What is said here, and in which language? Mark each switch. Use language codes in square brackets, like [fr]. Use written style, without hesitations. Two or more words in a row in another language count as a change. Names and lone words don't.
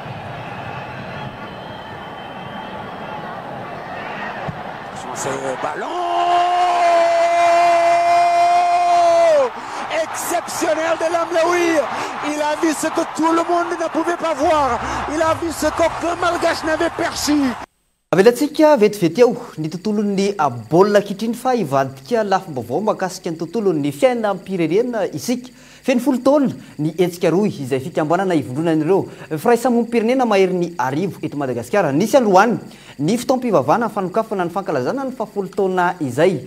[fr] Ce ballon exceptionnel de Lamlaoui. Il a vu ce que tout le monde ne pouvait pas voir. Il a vu ce qu'aucun malgache n'avait perçu. [mg] Avelatsika vetivety eo ny tontolon'ny baolina kitriny fa ivadika lafim-baovao makasika ny tontolon'ny fiainam-pirenena isika. Feno 10 taona ny hetsika roy izay fikambanana ivondronan'ireo firaisamonim-pirenena mahery ny arivo eto Madagasikara. Nisy androany ny fotoam-pivavahana fanokafana ny fankalazana ny 10 taona izay.